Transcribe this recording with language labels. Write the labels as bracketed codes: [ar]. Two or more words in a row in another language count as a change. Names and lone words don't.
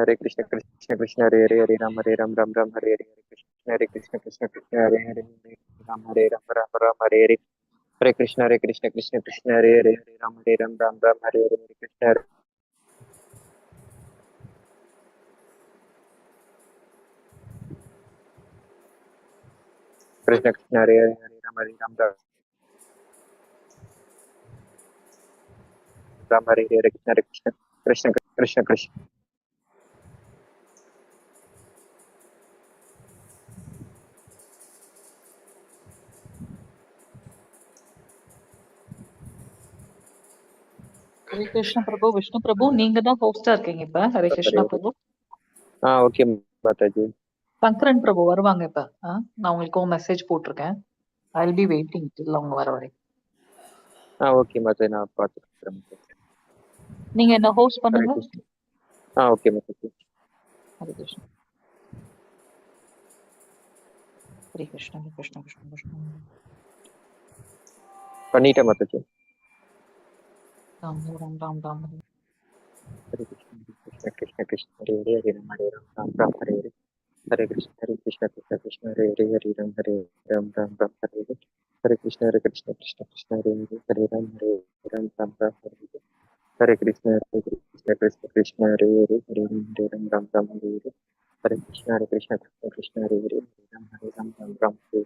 [sa] कृष्ण हरे हरे, हरे राम राम हरे हरे, हरे कृष्ण कृष्ण हरे हरे, हरे राम हरे हरे, हरे कृष्ण कृष्ण हरे हरे, हरे राम राम हरे हरे, हरे कृष्ण कृष्ण हरे हरे, हरे राम राम हरे हरे, हरे कृष्ण कृष्ण [ta] ஹரே கிருஷ்ண பிரபு. விஷ்ணு பிரபு, நீங்க தான் ஹோஸ்டா இருக்கீங்க இப்ப. ஹரே கிருஷ்ணா பிரபு. ஓகே மாதாஜி. சங்கரன் பிரபு வருவாங்க இப்ப. நான் உங்களுக்கு மெசேஜ் போட்டிருக்கேன். [en] I will be waiting till [ta] அவங்க வர வரை. ஓகே மாதாஜி, நான் பார்த்துக்கிறேன். நீங்க என்ன ஹோஸ்ட் பண்ணுங்க. ஓகே மாதாஜி. ஹரே கிருஷ்ணா. ஹரே கிருஷ்ணா கிருஷ்ண கிருஷ்ண கிருஷ்ண. பண்ணிட்டேன் மாதாஜி. ராம் ராம் ராம் ராம். [sa] हरे कृष्ण कृष्ण कृष्ण हरे हरे, हरे राम राम हरे हरे, हरे कृष्ण कृष्ण हरे हरे, हरे राम राम हरे हरे, हरे कृष्ण कृष्ण कृष्ण हरे हरे, हरे राम राम हरे हरे, हरे कृष्ण कृष्ण हरे हरे, हरे राम राम हरे हरे, हरे कृष्ण कृष्ण हरे हरे, हरे राम राम हरे